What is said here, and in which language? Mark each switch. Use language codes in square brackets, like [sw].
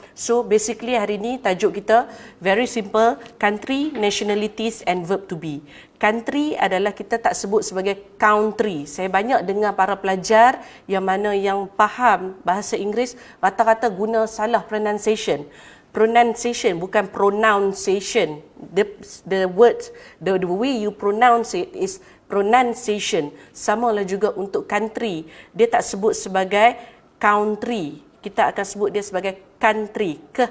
[en] So basically [ms] hari ini tajuk kita [en] very simple, country, nationalities and verb to be. [ms] Country adalah kita tak sebut sebagai country. Saya banyak dengar para pelajar yang mana yang faham bahasa Inggeris rata-rata guna salah pronunciation. Pronunciation bukan pronunciation. [en] The word, the way you pronounce it is pronunciation. [ms] Samalah juga untuk country. Dia tak sebut sebagai country. Kita akan sebut dia sebagai country.